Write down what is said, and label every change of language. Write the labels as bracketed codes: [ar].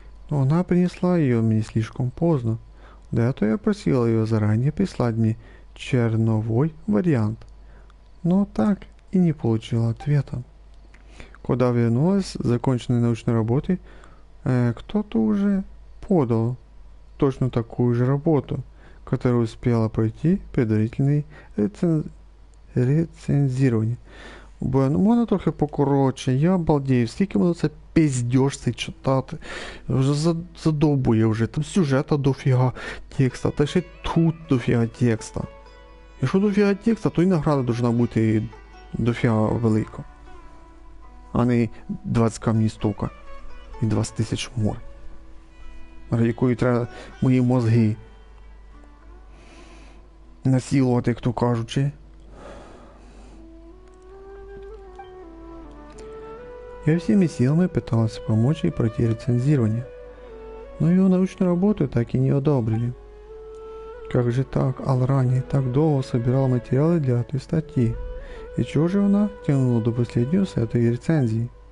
[ru] Но она принесла ее мне слишком поздно. До этого я просила ее заранее прислать мне черновой вариант, но так и не получила ответа. Когда вернулась с законченной научной работой, кто-то уже подал точно такую же работу, которая успела пройти предварительное рецензирование. [uk] Блин, можна трохи покоротше, я обалдею, скільки воно це пиздєш цей читати. Вже задовбує вже, там сюжета дофіга текста, та ще тут дофіга текста. Якщо дофіга текста, то і [ru] награда должна [uk] бути дофіга велика. А не 20 камні стука і 20 тисяч мор. Ради якої треба мої мозги насилувати, як то кажучи. [ru] Я всеми силами пытался помочь ей пройти рецензирование, но ее научную работу так и не одобрили. Как же так, Алрани так долго собирала материалы для этой статьи, и чего же она тянула до последнего с этой рецензии?